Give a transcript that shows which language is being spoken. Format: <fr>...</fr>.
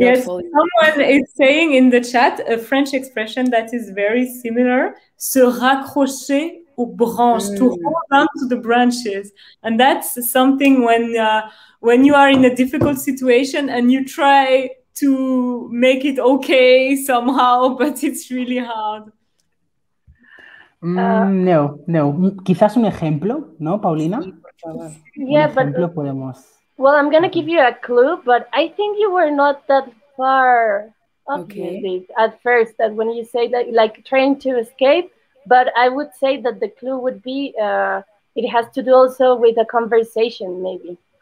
<en>yes, someone is saying in the chat a French expression that is very similar:</en> <fr>se raccrocher aux branches,</fr> <en>to hold on to the branches, and that's something when you are in a difficult situation and you try to make it okay somehow, but it's really hard. No.</en> <es>Quizás un ejemplo, ¿no, Paulina?</es> <en>Yeah,</en> <es>but podemos.</es> <en>Well, I'm gonna give you a clue, but I think you were not that far off at first. That when you say that, like trying to escape, but I would say that the clue would be it has to do also with a conversation, maybe.</en>